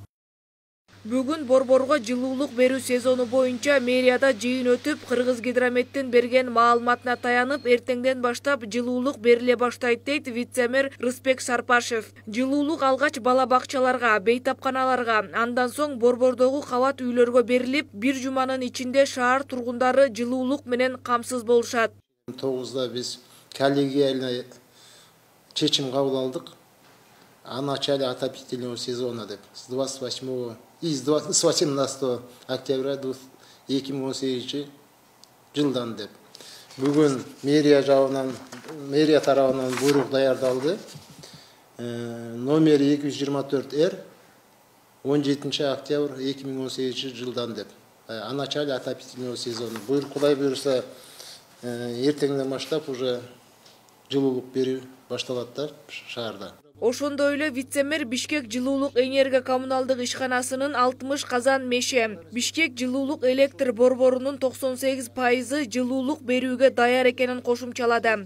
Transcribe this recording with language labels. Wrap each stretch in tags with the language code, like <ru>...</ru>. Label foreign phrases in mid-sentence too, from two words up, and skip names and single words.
<ky>Бүгүн борборго жылуулук берүү сезону боюнча мэрияда жыйын өтүп, Кыргызгидрометтин берген маалыматына таянып, эртеңден баштап жылуулук бериле баштайт дейт вице-мэр Рыспек Сарпашев. Жылуулук алгач бала бакчаларга, бейтапканаларга, андан соң борбордогу кабат үйлөргө берилип, бир жуманын ичинде шаар тургундары жылуулук менен камсыз болушат. 9-да биз коллегияльный чечим кабыл алдык.</ky> <ru>О начале отопительного сезона деп. С 28 и с 18 октября 2018</ru> <ky>жылдан деп. Бүгүн мэрия тарабынан буйрук даярдалды. Номер 224R 17 октябрь 2018 жылдан деп.</ky> <ru>О начале отопительного сезона.</ru> <ky>Кудай буйруса, эртеңден баштап уже жылуулук берүү башталат да шаарда. Ошондой эле вице-мэр Бишкек жылуулук энерго коммуналдык ишканасынын 60 казан меше. Бишкек жылуулук электр борборунун 98% жылуулук берүүгө даяр экенин кошумчалады.</ky>